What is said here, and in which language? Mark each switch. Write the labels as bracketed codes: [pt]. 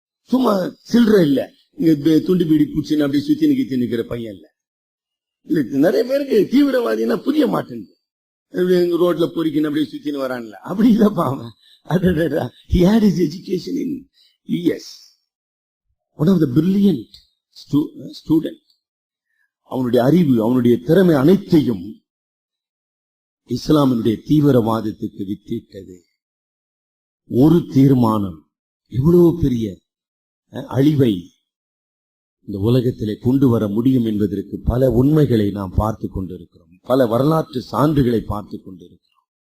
[ta] சும்மா சில்லற இல்ல, இங்க துண்டு பீடி பூச்சின்னு அப்படி சுத்தி நிக்க நிக்கிற பையன் இல்ல. இல்ல நிறைய பேருக்கு தீவிரவாதினா புரிய மாட்டேங்குது, ரோட்ல பொறிக்கணும் அப்படியே சுத்தின்னு வரான்ல, அப்படி இல்லப்பா அவன். [en] He had his education in US. One of the brilliant student. [ta] அவனுடைய அறிவு, அவனுடைய திறமை அனைத்தையும் இஸ்லாமினுடைய தீவிரவாதத்துக்கு வித்திட்டது. ஒரு தீர்மானம் இவ்வளவு பெரிய அழிவை இந்த உலகத்திலே கொண்டு வர முடியும் என்பதற்கு பல உண்மைகளை நாம் பார்த்து கொண்டிருக்கிறோம், பல வரலாற்று சான்றுகளை பார்த்து கொண்டிருக்கிறோம்.